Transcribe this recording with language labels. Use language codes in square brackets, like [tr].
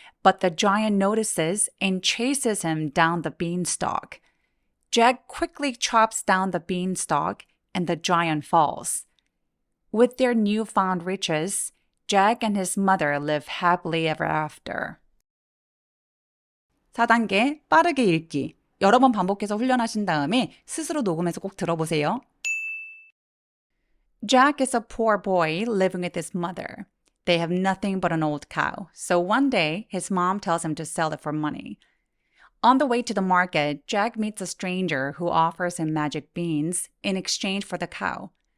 [en] but the giant notices and chases him down the beanstalk. Jack quickly chops down the beanstalk and the giant falls. With their newfound riches, Jack and his mother live happily ever after. [ko] 4단계 빠르게 읽기. 여러 번 반복해서 훈련하신 다음에 스스로 녹음해서 꼭 들어보세요. [en] Jack is a poor boy living with his mother. They have nothing but an old cow, so one day his mom tells him to sell it for money. On the way to the market, Jack meets a stranger who offers him magic beans in exchange for the cow.